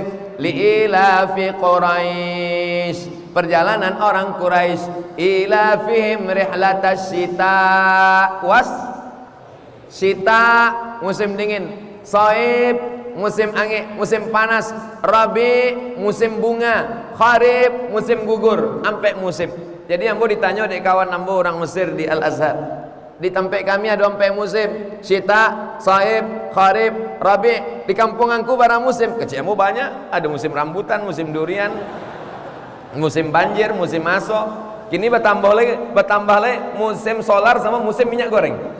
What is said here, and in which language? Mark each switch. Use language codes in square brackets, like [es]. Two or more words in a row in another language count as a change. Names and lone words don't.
[ar] لإيلاف قريش, [id] perjalanan orang Quraisy, [ar] إيلافهم رحلة الشتاء [id] Sita musim dingin, Saib musim angin, musim panas, Rabi musim bunga, Kharif musim gugur, ampe musim. [min] Jadi ambo ditanya dek kawan ambo orang Mesir di Al-Azhar, di tempat kami ada ampe musim, Sita, Saib, Kharif, Rabi. Di kampung aku barang musim, kecil ambo banyak, ada musim rambutan, musim durian, musim banjir, musim masuk. [id] Kini bertambah lagi musim solar sama musim minyak goreng.